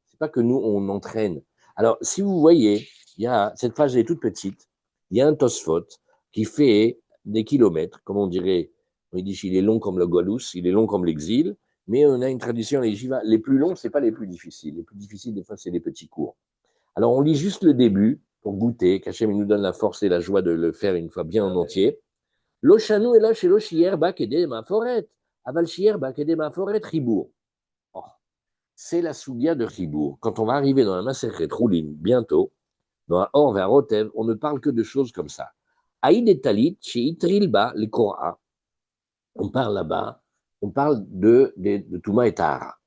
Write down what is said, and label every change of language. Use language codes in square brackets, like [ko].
[fr] C'est pas que nous, on entraîne. Alors, si vous voyez, cette page elle est toute petite, il y a un Tosfot qui fait des kilomètres, comme on dirait, on dit qu'il est long comme le Golus, il est long comme l'exil, mais on a une tradition, les plus longs, c'est pas les plus difficiles. Les plus difficiles, des fois, c'est les petits cours. Alors, on lit juste le début pour goûter, qu'Hachem nous donne la force et la joie de le faire une fois bien en entier. [he] לא שנו אלא שלא שיער בה כדי מאפורת, אבל שיער בה כדי מאפורת חיבור. [fr] Oh, c'est la sougia de Chibour. Quand on va arriver dans la Masechet Roulin, bientôt, dans la Or vers Rotev, on ne parle que de choses comme ça. Aïd et Talit, chez Itrilba, les Korah, on parle là-bas, on parle de Touma et Tahara.